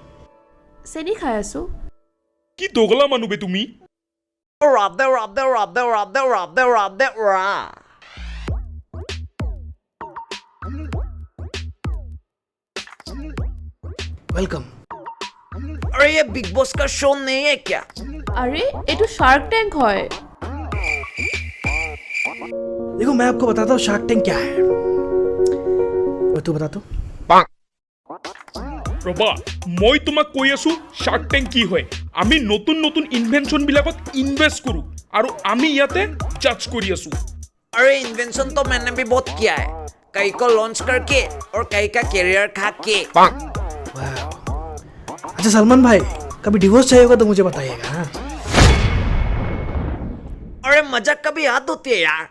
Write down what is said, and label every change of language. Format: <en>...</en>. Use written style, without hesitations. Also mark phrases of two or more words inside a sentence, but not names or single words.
<as>চেনি খাই আছো। কি দগলা মানুহ বে তুমি?</as> <hi>वेलकम। अरे ये बिग बॉस का शो नहीं है क्या?</hi> <as>আৰে এইটো শাৰ্ক টেংক হয়।</as> <hi>देखो मैं आपको बताता हूँ शार्क टैंक क्या है। और तू बता तो।</hi> <as>ৰবা, মই তোমাক কৈ আছো শাৰ্ক টেংক কি হয়। আমি নতুন নতুন ইনভেনশন বিলাকত ইনভেস্ট কৰো আৰু আমি ইয়াতে জাজ কৰি আছো।</as> <hi>अरे इन्वेंशन तो मैंने भी बहुत किया है, कई को लॉन्च करके और कई का कैरियर खा के। अच्छा सलमान भाई, कभी डिवोर्स चाहिए होगा तो मुझे बताइएगा। हाँ? अरे मजाक कभी याद होती है यार।</hi>